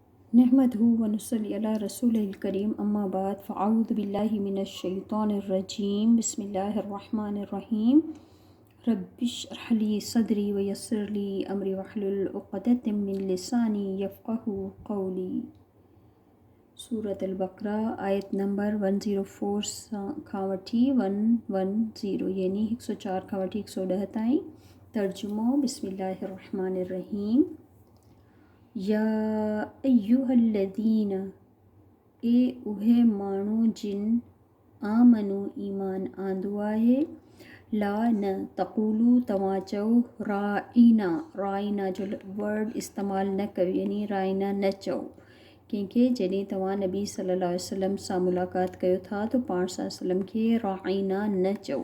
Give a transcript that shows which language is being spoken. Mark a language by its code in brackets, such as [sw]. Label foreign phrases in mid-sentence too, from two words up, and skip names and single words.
[ar] نحمده ونصلي على رسوله الكريم أما بعد فأعوذ بالله من الشيطان الرجيم بسم الله الرحمن الرحيم رب اشرح لي صدري ويسر لي أمري واحلل عقدة من لساني يفقهوا قولي. [sd] सूरत अल-बक़रा आयत नंबर 104 खां वठी 110 यानी 104 खां वठी 110 ताईं। [ar] तर्जुमो بسم الله الرحمن الرحيم. يا أيها الذين [sd] ए उहे माण्हू जिन आमनु ईमान आंदो आहे ला न तक़ूलू तव्हां चओ राइना जो वर्ड इस्तेमालु न कयो यानी राइना न चओ कंहिंखे जॾहिं तव्हां नबी [ar] صلى الله عليه وسلم [sd] सां मुलाक़ात कयो था त पाण सल्लम खे राइना न चओ।